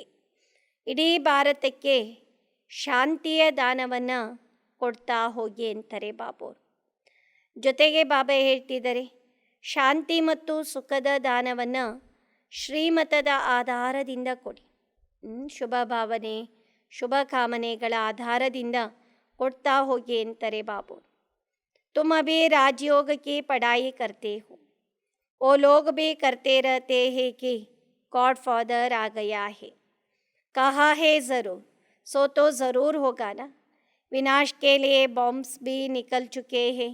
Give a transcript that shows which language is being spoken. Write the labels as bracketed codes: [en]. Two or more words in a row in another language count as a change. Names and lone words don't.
[kn] ಇಡೀ ಭಾರತಕ್ಕೆ ಶಾಂತಿಯ ದಾನವನ್ನು ಕೊಡ್ತಾ ಹೋಗಿ ಅಂತಾರೆ ಬಾಬೋರು. ಜೊತೆಗೆ ಬಾಬಾ ಹೇಳ್ತಿದ್ದಾರೆ, ಶಾಂತಿ ಮತ್ತು ಸುಖದ ದಾನವನ್ನು ಶ್ರೀಮತದ ಆಧಾರದಿಂದ ಕೊಡಿ. ಶುಭ ಭಾವನೆ ಶುಭ ಕಾಮನೆಗಳ ಆಧಾರದಿಂದ ಕೊಡ್ತಾ ಹೋಗಿ ಅಂತಾರೆ ಬಾಬೋರು. [hi] तुम अभी राजयोग की पढ़ाई करते हो, वो लोग भी करते रहते हैं कि [en] God Father [hi] आ गया है. कहा है ज़रूर, सो तो ज़रूर होगा ना. विनाश के लिए बॉम्ब्स भी निकल चुके हैं.